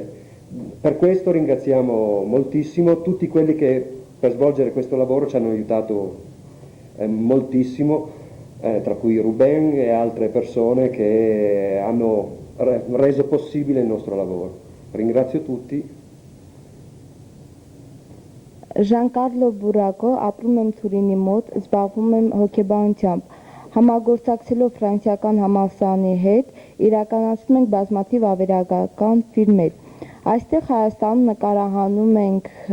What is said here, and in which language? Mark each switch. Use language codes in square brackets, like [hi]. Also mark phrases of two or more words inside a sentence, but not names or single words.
[it] Per questo ringraziamo moltissimo tutti quelli che per svolgere questo lavoro ci hanno aiutato moltissimo, tra cui Ruben e altre persone che hanno reso possibile il nostro lavoro. Ringrazio tutti. [hy] Ժանկարլո Բուրակո, ապրում եմ Թուրինի մոտ, զբաղվում եմ հոգեբանությամբ։ Համագործակցելով ֆրանսիական համալսարանի հետ իրականացնում ենք բազմաթիվ ավերակական ֆիլմեր։ Այստեղ Հայաստանում նկարահանում ենք